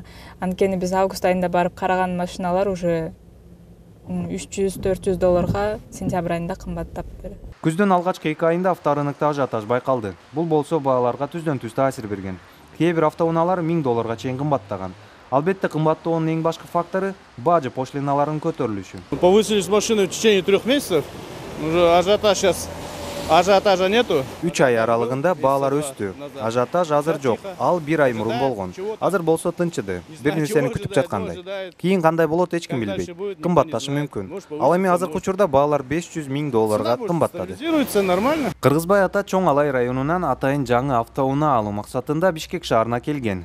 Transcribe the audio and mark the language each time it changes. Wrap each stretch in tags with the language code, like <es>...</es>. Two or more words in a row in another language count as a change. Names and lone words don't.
<ky>Анткени биз август айында барып караган машиналар уже $300–400 сентябрь айында кымбаттаптыр. Күздүн алгачкы 2 айында авторынокто ажиотаж байкалды. Бул болсо бааларга түздөн-түз таасир берген. Кээ бир автоунаалар $1000 чейин кымбаттаган. Албетте кымбаттоонун эң башкы фактору бажы пошлиналарынын көтөрүлүшү.</ky> <ru>Повысились машины в течение 3 месяцев. Уже ажиотаж сейчас. Ажиотажа нету.</ru> <ky>3 ай аралыгында баалар өстү. Ажиотаж азыр жок. Ал 1 ай мурун болгон. Азыр болсо тынчыды. Бир нерсени күтүп жаткандай. Кийин кандай болот эч ким билбейт. Кымбатташы мүмкүн. Ал эми азыркы учурда баалар $500.000 кымбаттады. Нормально. Кыргызбай ата Чоң Алай районунан атайын жаңы автоунаа алуу максатында Бишкек шаарына келген.</ky>